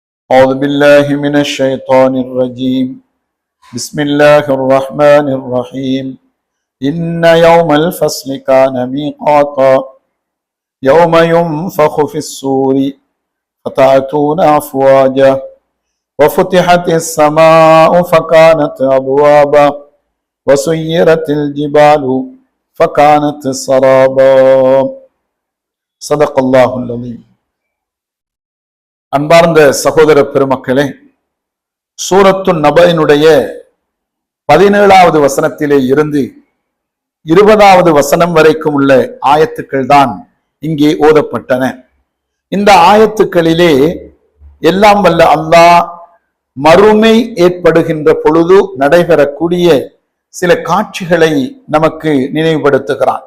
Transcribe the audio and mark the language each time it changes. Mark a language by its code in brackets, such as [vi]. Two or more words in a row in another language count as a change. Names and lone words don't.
[ar] أعوذ بالله من الشيطان الرجيم بسم الله الرحمن الرحيم إن يوم الفصل كان ميقاتا يوم ينفخ في الصور فتأتون أفواجا وفتحت السماء فكانت أبوابا وسيرت الجبال فكانت سرابا صدق الله العظيم. [ta] அன்பார்ந்த சகோதர பெருமக்களே, சூரத்து நபையினுடைய 17வது வசனத்திலே இருந்து 20வது வசனம் வரைக்கும் உள்ள ஆயத்துக்கள் தான் இங்கே ஓதப்பட்டன. இந்த ஆயத்துக்களிலே எல்லாம் வல்ல அல்லாஹ் மறுமை ஏற்படுகின்ற பொழுது நடைபெறக்கூடிய சில காட்சிகளை நமக்கு நினைவுபடுத்துகிறான்.